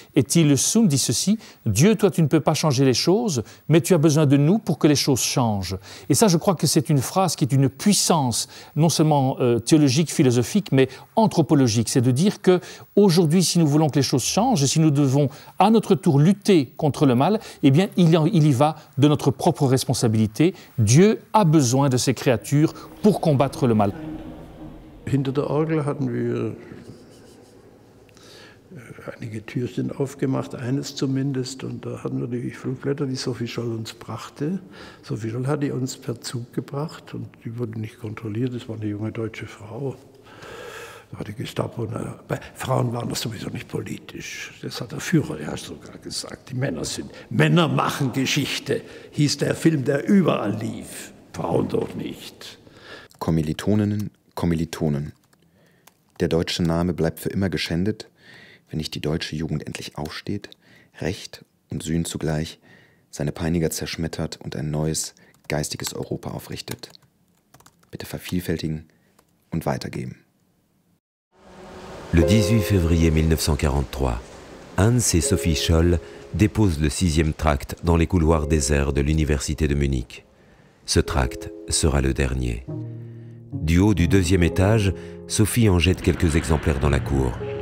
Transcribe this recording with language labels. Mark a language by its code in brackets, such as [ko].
[fr] Etty Hillesum dit ceci: « Dieu, toi, tu ne peux pas changer les choses, mais tu as besoin de nous pour que les choses changent. » Et ça, je crois que c'est une phrase qui est une puissance, non seulement théologique, philosophique, mais anthropologique. C'est de dire qu'aujourd'hui, si nous voulons que les choses changent, si nous devons à notre tour lutter contre le mal, eh bien, il y va de notre propre responsabilité. Dieu a besoin de ses créatures pour combattre le mal. [de] Hinter der Orgel hatten wir einige Türchen aufgemacht, eines zumindest, und da hatten wir die Flugblätter, die Sophie Scholl uns brachte. Sophie Scholl hat die uns per Zug gebracht und die wurde nicht kontrolliert, das war eine junge deutsche Frau. Da war die Gestapo, Frauen waren das sowieso nicht politisch. Das hat der Führer ja sogar gesagt. Die Männer machen Geschichte, hieß der Film, der überall lief. Frauen doch nicht. Kommilitoninnen, Kommilitonen. Der deutsche Name bleibt für immer geschändet, wenn nicht die deutsche Jugend endlich aufsteht, Recht und Sühn zugleich, seine Peiniger zerschmettert und ein neues, geistiges Europa aufrichtet. Bitte vervielfältigen und weitergeben. [fr] Le 18 février 1943, Hans et Sophie Scholl déposent le 6e tract dans les couloirs déserts de l'université de Munich. Ce tract sera le dernier. Du haut du 2e étage, Sophie en jette quelques exemplaires dans la cour.